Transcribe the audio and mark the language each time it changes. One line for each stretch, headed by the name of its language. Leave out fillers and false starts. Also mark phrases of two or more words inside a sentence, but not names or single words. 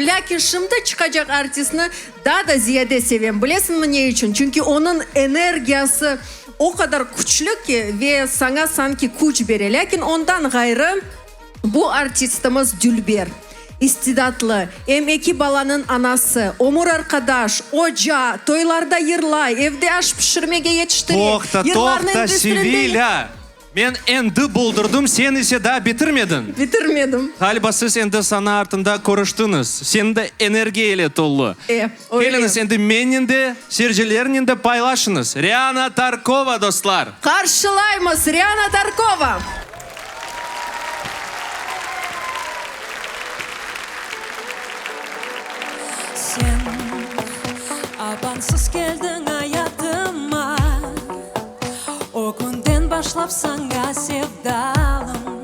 Crimean Tatar: Lakin şimdi çıkacak artistini daha da ziyade sevim. Bilesin mi ne için? Çünkü onun enerjisi o kadar güçlü ki ve sana sanki güç verir. Lakin ondan gayrı bu artistimiz Dülber. İstidatlı, hem iki balanın anası, omur arkadaş, oca, toylarda yırlay, evde aş pişirmege yetiştiriyor. Toxta, Sevilla. Men endi buldurdum, sen ise daha bitirmedin. Bitirmedim. Galiba siz endi sana артында konuştunuz. Sen de enerjiyle dolu. Öyle. Geliniz endi menin de, seyircilerin de paylaşınız. Riana Tarkova dostlar. Karşılayımız Riana Tarkova. Sen abansız geldin hayatıma, o günden başlap sana sevdalım.